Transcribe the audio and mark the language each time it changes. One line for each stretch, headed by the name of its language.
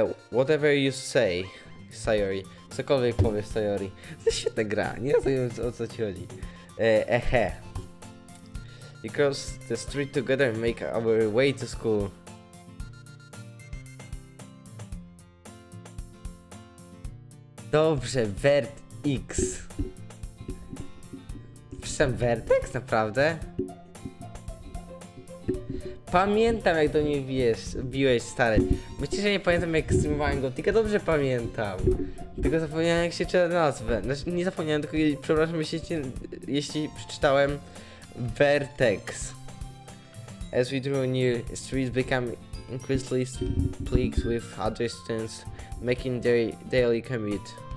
English: Whatever you say, Sayori.
Polish: Cokolwiek powiesz, Sayori. To jest świetna gra, nie wiem o co ci chodzi. Ehe.
English: We cross the street together and make our way to school.
Polish: Dobrze, Vertex. Pisałem Vertex? Naprawdę? Pamiętam, jak do mnie biłeś, stary. Myślisz, że nie pamiętam, jak streamowałem Gotika? Dobrze pamiętam. Tylko zapomniałem, jak się czyta nazwę. Znaczy, nie zapomniałem, tylko przepraszam, jeśli przeczytałem Vertex.
English: As we drew near, streets became increasingly plagued with pedestrians making their daily commute.